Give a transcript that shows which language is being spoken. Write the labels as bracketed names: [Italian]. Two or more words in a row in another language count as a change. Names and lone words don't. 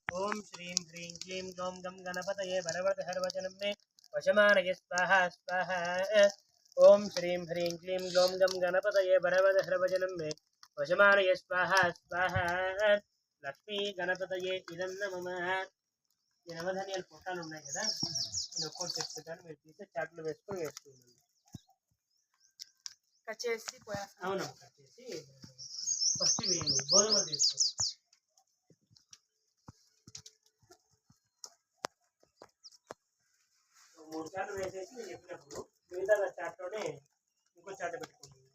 [Sanskrit] ओम श्रीं ह्रीं क्लीं ग्लौं गं गणपतये वरवरदहरवचनं मे वशमानय स्वाहा स्वाहा। ओम श्रीं ह्रीं क्लीं ग्लौं गं गणपतये वरवरदहरवचनं मे वशमानय स्वाहा स्वाहा। लक्ष्मी गणपतये इदं नमः। [Telugu] ఈ నవధాన్యాల పొట్టాలు ఉన్నాయి కదా, నేను ఒక్కొక్కటి చెప్తాను, మీరు తీస్తే చాట్లో వేసుకొని వేసుకుంటాను. కట్ చేసి అవునమ్మా, కట్ చేసి ఫస్ట్ గోధుమలు తీసుకోండి. మూడు చాట్లు వేసేసి నేను చెప్పినప్పుడు మిగతా చాట్లోనే ఇంకో చాట పెట్టుకోండి.